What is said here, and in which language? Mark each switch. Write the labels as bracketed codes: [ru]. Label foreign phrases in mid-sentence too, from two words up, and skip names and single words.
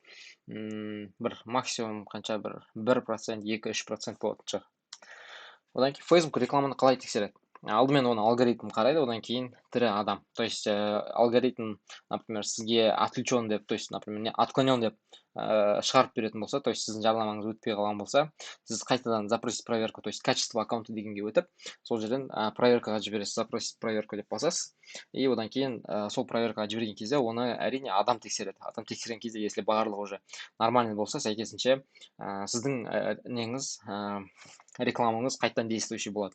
[kk] Бір максимум қанша, 1%, 2-3% болатын шығар. Одан кейін Facebook рекламаны қалай тексереді? Алдымен оны алгоритм қарайды, одан кейін тірі адам. [ru] То есть алгоритм, например, [kk] сізге отключен деп, [ru] то есть, например, отклонен [kk] деп шығарып беретін болса, [ru] то есть [kk] сіздің жарнамаңыз өтпей қалған болса, сіз қайтадан [ru] запросить проверку, то есть качество аккаунта [kk] дегенге өтіп, сол жерден проверкаға жібересіз, [ru] запросить проверку [kk] деп басасыз, и одан кейін сол проверкаға жіберген кезде оны әрине адам тексереді. Адам тексерген кезде, если барлығы [ru] уже нормальный [kk] болса, сәйкесінше сіздің неңіз, рекламаңыз қайтадан действующий болады.